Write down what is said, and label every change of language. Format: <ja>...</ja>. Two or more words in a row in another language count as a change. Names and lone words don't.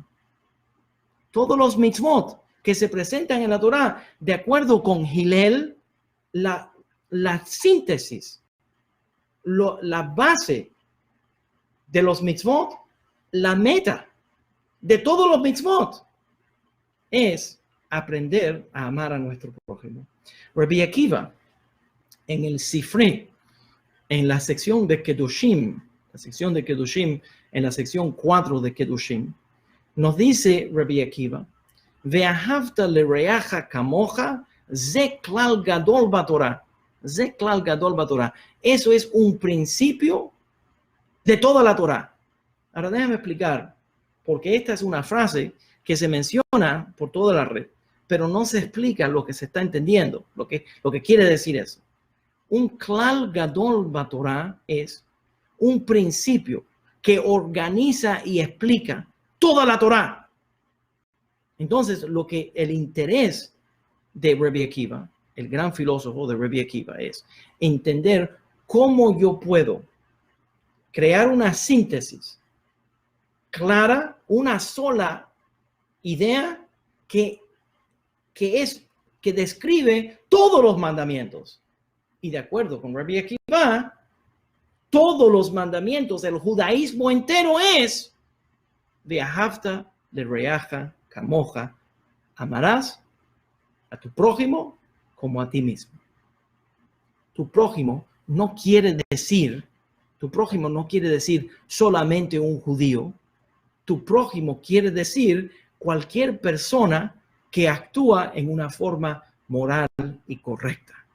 <es>Todos los mitzvot que se presentan en la Torá, de acuerdo con Hillel, la síntesis, la base de los mitzvot, la meta de todos los mitzvot es aprender a amar a nuestro prójimo. Rabbi Akiva, en el Sifri, en la sección de Kedushim, en la sección 4 de Kedushim, nos dice Rabbi Akiva,</es> <he>ואהבת לרעך כמוך זה כלל גדול בתורה. זה כלל גדול בתורה.</he> <es>Eso es un principio de toda la Torá. Ahora déjame explicar, porque esta es una frase que se menciona por toda la red, pero no se explica lo que se está entendiendo, lo que quiere decir eso. Un</es> <he>כלל גדול בתורה</he> <es>es un principio que organiza y explica toda la Torá. Entonces, el interés de Rabbi Akiva, el gran filósofo de Rabbi Akiva, es entender cómo yo puedo crear una síntesis clara, una sola idea que describe todos los mandamientos. Y de acuerdo con Rabbi Akiva, todos los mandamientos, el judaísmo entero es</es> <he>ואהבת לרעך כמוך,</he> <es>amarás a tu prójimo como a ti mismo. Tu prójimo no quiere decir solamente un judío. Tu prójimo quiere decir cualquier persona que actúa en una forma moral y correcta.</es>